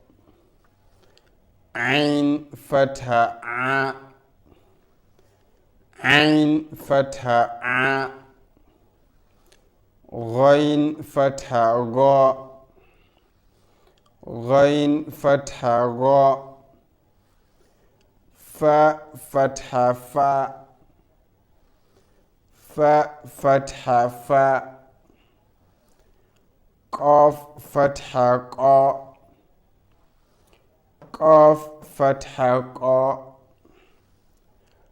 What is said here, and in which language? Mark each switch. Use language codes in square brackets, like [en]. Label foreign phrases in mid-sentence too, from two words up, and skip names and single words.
[ar] عين فتحة عَ. عين فتحة عَ. غين فتحة غَ. غين فتحة, ga. فاء فتحة فَ. فاء فتحة فَ. Qaf, فتحة قَ. قاف فتحة, qa.